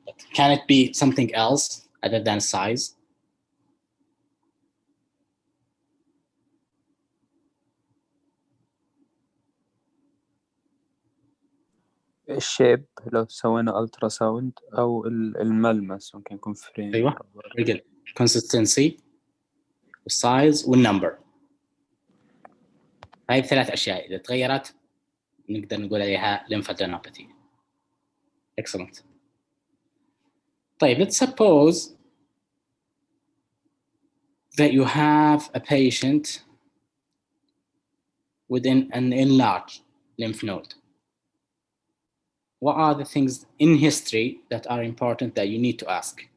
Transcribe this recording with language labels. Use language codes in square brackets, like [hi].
[en] But can it be something else other than size? [ar] الشيب لو سوينا الترا ساوند او الملمس ممكن يكون فريم. [en] ايوه very good. [ar] consistency والسايز والنمبر، هاي الثلاث اشياء اذا تغيرت نقدر نقول عليها lymphadenopathy. [en] excellent. طيب let's suppose that you have a patient within an enlarged lymph node. What are the things in history that are important that you need to ask?